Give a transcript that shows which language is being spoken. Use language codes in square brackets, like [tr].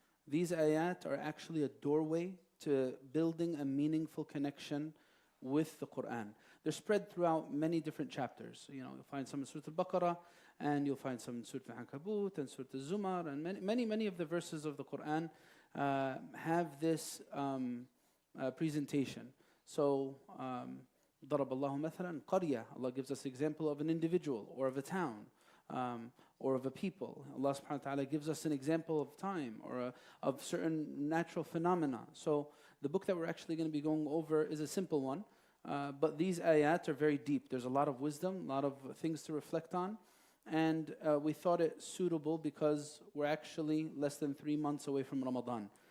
[en] These ayat are actually a doorway to building a meaningful connection with the Quran. They're spread throughout many different chapters. You'll find some in Surah Al-Baqarah, and you'll find some in Surah Al-Ankabut and Surah Al-Zumar, and many of the verses of the Quran have this presentation. [ar] So, ضرب الله مثلا قرية. [en] Allah gives us example of an individual or of a town or of a people. Allah subhanahu wa ta'ala gives us an example of time or of certain natural phenomena. So the book that we're actually going to be going over is a simple one, but these ayat are very deep. There's a lot of wisdom, a lot of things to reflect on. And we thought it suitable because we're actually less than 3 months away from Ramadan.